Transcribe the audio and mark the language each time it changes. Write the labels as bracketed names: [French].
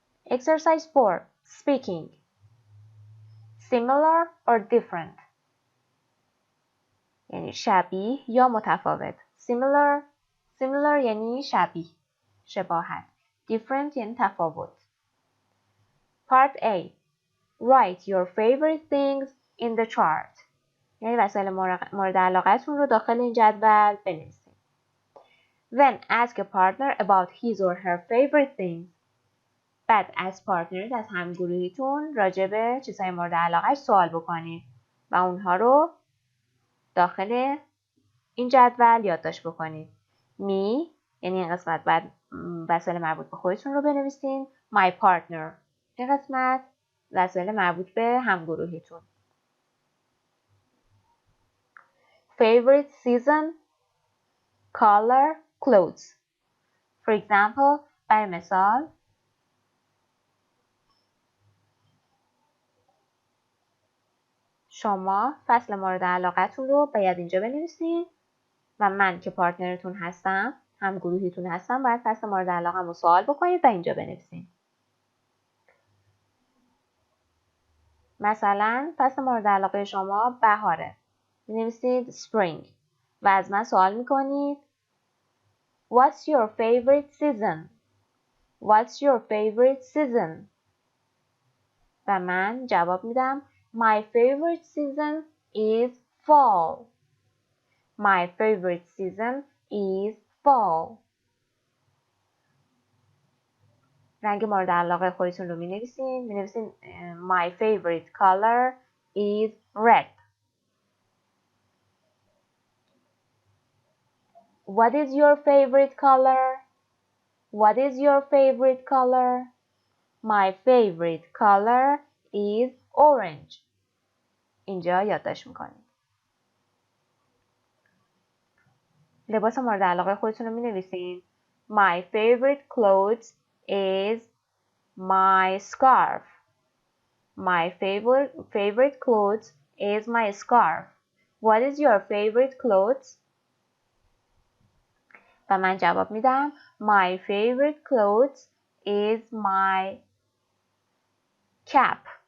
[English] Exercise 4. Speaking. Similar or different. [Persian] یعنی شبیه یا متفاوت. Similar یعنی شبیه، شباهت. Different یعنی تفاوت. [English] Part A. Write your favorite things in the chart. [Persian] یعنی وسایل مورد علاقتون رو داخل این جدول بنویسید. [English] Then ask a partner about his or her favorite things. [Persian] بعد از پارتنرت، از همگروهیتون راجع به چیزهای مورد علاقهش سوال بکنید و اونها رو داخل این جدول یادداشت بکنید. می یعنی این قسمت بعد وسایل مربوط به خودتون رو بنویسین. [English] my partner [Persian] این قسمت وسایل مربوط به همگروهیتون. [English] favorite season color clothes. For example [Persian] برای مثال شما فصل مورد علاقتون رو باید اینجا بنویسین و من که پارتنرتون هستم، هم گروهیتون هستم، باید فصل مورد علاقم رو سوال بکنید و اینجا بنویسین. مثلا فصل مورد علاقه شما بهاره، بنویسید spring و از من سوال میکنید [English] What's your favorite season? What's your favorite season? [Persian] و من جواب میدم [English] My favorite season is fall. My favorite season is fall. [Persian] رنگ مورد علاقه خودتون رو می نویسین [English] My favorite color is red. What is your favorite color? What is your favorite color? My favorite color is orange. [Persian] اینجا یادداشت میکنید. لباس مورد علاقه خودتون رو می نویسین [English] My favorite clothes is my scarf. My favorite clothes is my scarf. What is your favorite clothes? [Persian] و من جواب میدم [English] My favorite clothes is my cap.